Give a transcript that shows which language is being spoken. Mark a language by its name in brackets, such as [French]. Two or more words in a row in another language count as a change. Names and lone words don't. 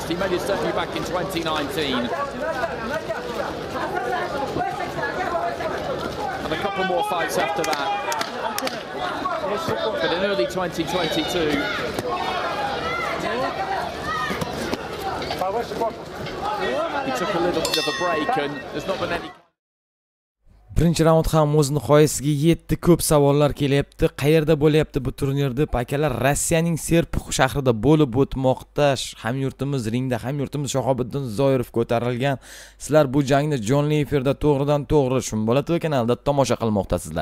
[English] He made his debut back in 2019. And a couple more fights after that. But in early 2022, he took a little bit of a break and there's not been any... [Uzbek] Birinchi raund ham o'z nihoyasiga yetdi. Ko'p savollar kelyapti. Qayerda bo'lyapti bu turnir deb? Akalar, Rossiyaning Serpux shahrida bo'lib o'tmoqda. Hamyurtimiz ringda Hamyurtimiz Shahobiddin Zoirov ko'tarilgan. Sizlar bu jangni Jondli Efirda to'g'ridan-to'g'ri Shumbola TV kanalida tomosha qilmoqdasizlar.